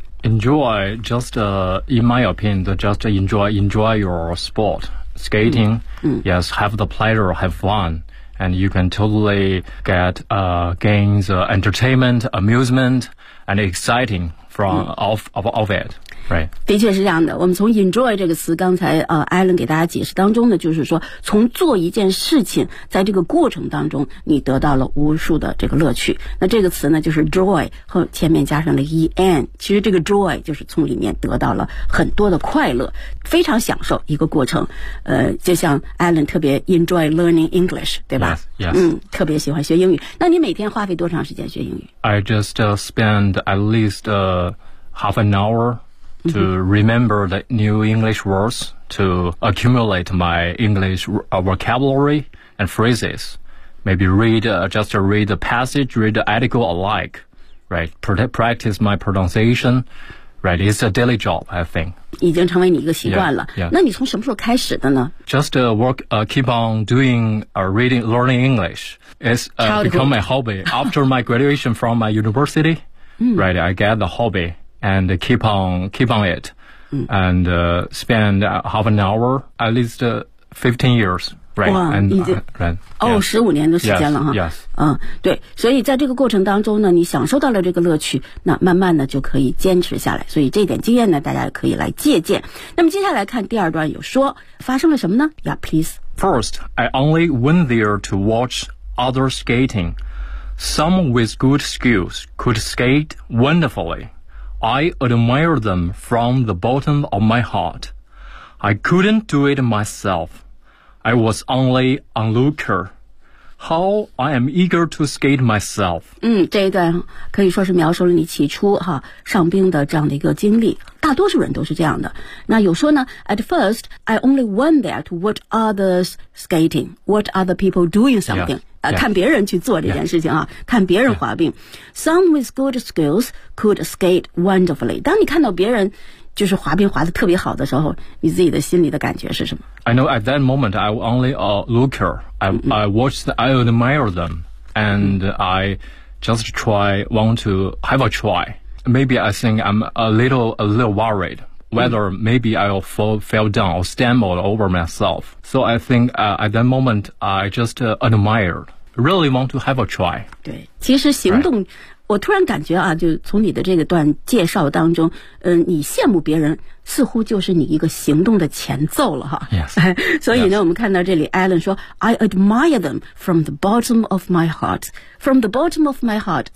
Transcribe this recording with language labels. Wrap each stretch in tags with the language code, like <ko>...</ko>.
<en>Enjoy, just in my opinion, just enjoy your sport, skating, yes, have the pleasure, have fun. And you can totally get gains entertainment, amusement, and exciting from of it, right?</en> <zh>的确是这样的。我们从 enjoy 这个词，刚才Alan 给大家解释当中呢，就是说从做一件事情，在这个过程当中，你得到了无数的这个乐趣。那这个词呢，就是 joy 后前面加上了 en， 其实这个 joy 就是从里面得到了很多的快乐，非常享受一个过程。就像 Alan 特别</zh> <en>enjoy learning English，</en> <zh>对吧？</zh> <en>Yes, yes.</en> <zh>特别喜欢学英语。那你每天花费多长时间学英语？</zh> <en>I just spend at least half an hour to remember the new English words, to accumulate my English vocabulary and phrases. Maybe read the passage, read the article alike, right? Practice my pronunciation. Right, it's a daily job, I think.</en> <zh>已经成为你一个习惯了。</zh> <en>Yeah, yeah.</en> <zh>那你从什么时候开始的呢？</zh> <en>Just keep on doing reading, learning English. It's become my hobby. After my graduation from my university, right, I get the hobby and keep on it. And spend half an hour, at least 15 years. Right,</en> <zh>哇，15年的时间了哈。</zh> <en>Yes.</en> <zh>对，所以在这个过程当中呢，你享受到了这个乐趣，那慢慢的就可以坚持下来，所以这点经验呢大家可以来借鉴。那么接下来看第二段，有说发生了什么呢？</zh> <en>Yeah, please. First, I only went there to watch other skating. Some with good skills could skate wonderfully. I admire them from the bottom of my heart. I couldn't do it myself. I was only an onlooker. How I am eager to skate myself.</en> <zh>嗯，这一段可以说是描述了你起初哈上冰的这样的一个经历。大多数人都是这样的。那有说呢</zh> <en>，At first, I only went there to watch others skating. What other people doing something?、 Yeah.</en> <zh>看别人去做这件事情啊、</zh> <en>yeah.</en> <zh>看别人滑冰、</zh> <en>yeah. Some with good skills could skate wonderfully.</en> <zh>当你看到别人就是滑冰滑得特别好的时候，你自己的心里的感觉是什么？</zh> <en>I know at that moment I only a looker. I watched, I admire them. And I just try, want to have a try. Maybe I think I'm a little worriedWhether maybe I'll fall down or stumble over myself. So I think、at that moment, I just、admired. Really want to have a try.</en> <zh>对，其实行动、</zh> <en>right.</en> <zh>我突然感觉啊，就从你的这个段介绍当中、你羡慕别人似乎就是你一个行动的前奏了哈。</zh> <en>Yes.</en> <zh>所以呢、</zh> <en>yes.</en> <zh>我们看到这里</zh> <en>Alan 说 I admire them from the bottom of my heart. From the bottom of my heart.</en>